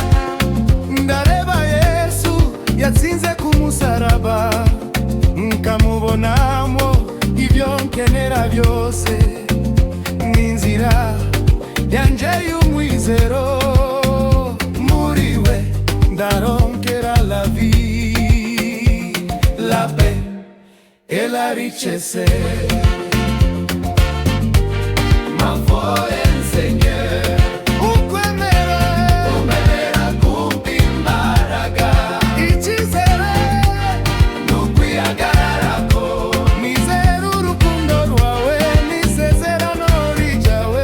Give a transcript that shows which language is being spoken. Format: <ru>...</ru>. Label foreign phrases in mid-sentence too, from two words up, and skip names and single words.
<rn>Ndareba Yesu yatsinze ku musaraba, nkamu ibyiza byose n'inzira yanje y'umwizero. Muri we ndaronkera</rn> <fr>la vie, la paix et la richesse. Ma foi en Seigneur,</fr> <rn>ukwemera kumpa imbaraga, icyizere n'ukwihagararako. Nizera urukundo rwawe n'isezerano ryawe.</rn>